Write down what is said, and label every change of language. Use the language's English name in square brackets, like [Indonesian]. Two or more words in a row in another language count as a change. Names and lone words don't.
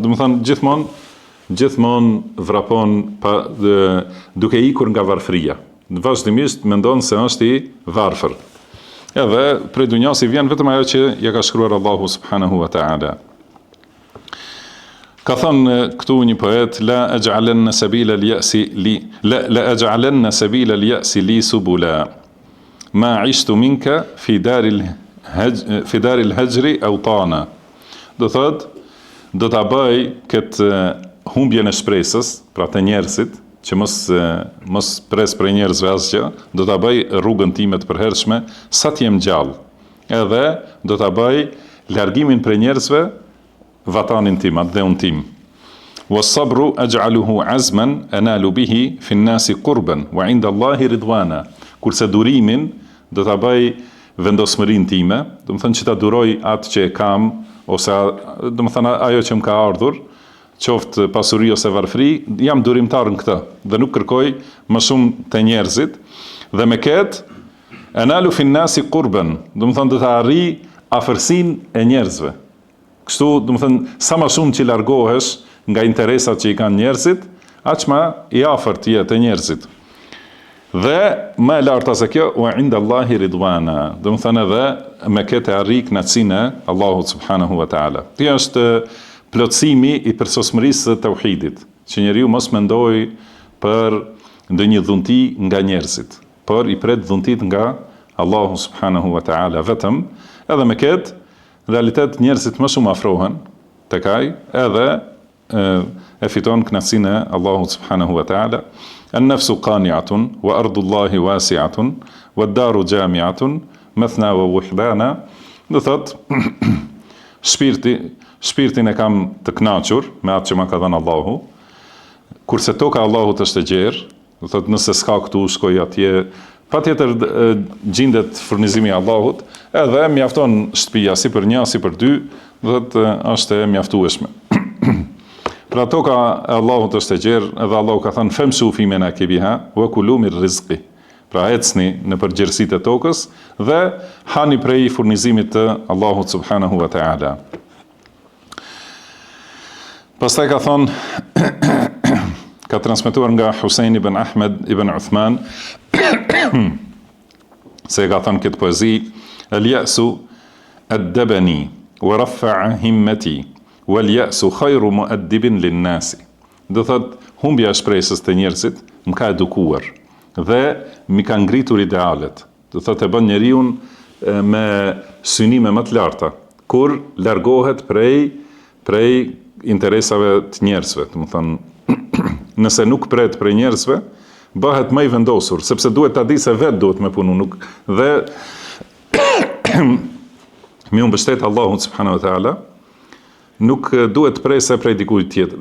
[Albanian] Domethënë gjithmonë vrapon duke ikur nga varfëria. Vazhdimisht mendon se është i varfër. Edhe prej dunjas i vjen vetëm ajo që ja ka shkruar Allahu [Arabic] سبحانه وتعالى. [Albanian] Ka thënë këtu një poet, [Arabic] لأجعلن سبيل اليأس لي سبلا. ما عشت منك في دار الهجر أوطانا. [Albanian] Do thotë, do ta bëj këtë humbjen e shpresës, pra të njerëzit, që mos pres për njerëzve asgjë, do ta bëj rrugën time të përhershme sa të jem gjallë. Edhe do ta bëj largimin për njerëzve vatanin tim, atë dheun tim. [Arabic] والصبر أجعله عزما أنال به في الناس قربا وعند الله رضوانا. [Albanian] Kurse durimin do ta bëj vendosmërinë time, do të thënë që ta duroj atë që e kam ose do të thënë ajo që më ka ardhur, qoftë pasuri ose varfëri, jam durimtar në këtë dhe nuk kërkoj më shumë të njerëzit dhe me këtë [Arabic] أنال في الناس قربا, [Albanian] do të thënë do ta arrij afërsinë e njerëzve. Kështu, do të thënë sa më shumë që largohesh nga interesat që i kanë njerëzit, aq më i afërt je te njerëzit. Dhe më e larta se kjo, [Arabic] وعند الله رضوانا, [Albanian] do të thënë edhe me këtë arrik kënaqësinë e Allahut [Arabic] سبحانه وتعالى. [Albanian] Kjo është plotësimi i përsosmërisë së tauhidit, që njeriu mos mendoj për ndonjë dhunti nga njerëzit, por i pret dhuntit nga Allahu [Arabic] سبحانه وتعالى [Albanian] vetëm, edhe me këtë realitet njerëzit më shumë afrohen tek ai, edhe e fiton kënaqësinë e Allahut [Arabic] سبحانه وتعالى. النفس قانعة وأرض الله واسعة والدار جامعة مثنى ووحدانا. [Albanian] Do thot shpirtin e kam të kënaqur me atë që më ka dhënë Allahu, kurse toka e Allahut është e gjerë, do thot nëse s'ka këtu shkoj atje, patjetër gjendet furnizimi i Allahut, edhe mjafton shtëpia si për një, si për dy, do thot është e mjaftueshme. Pra toka e Allahut është e gjerë, edhe Allahu ka thënë [Arabic] فامشوا في مناكبها وكلوا من رزقه. [Albanian] Pra ecni në përgjerësitë e tokës dhe hani prej furnizimit të Allahut subhanahu wa taala. Pastaj ka thënë ka transmetuar nga Husein ibn Ahmed ibn Uthman se ka thënë këtë poezi, [Arabic] اليأس أدبني ورفع همتي واليأس خير مؤدب للناس. [Albanian] Do thot humbja e shpresës të njerëzit më ka edukuar dhe më ka ngritur idealet. Do thot e bën njeriu me synime më të larta kur largohet prej interesave të njerëzve. Do të thonë nëse nuk pret prej njerëzve, bëhet më i vendosur, sepse duhet ta di se vetë duhet me punu, nuk dhe mi unë mbështet Allahun [Arabic] سبحانه وتعالى, [Albanian] nuk duhet prese prej dikujt tjetër.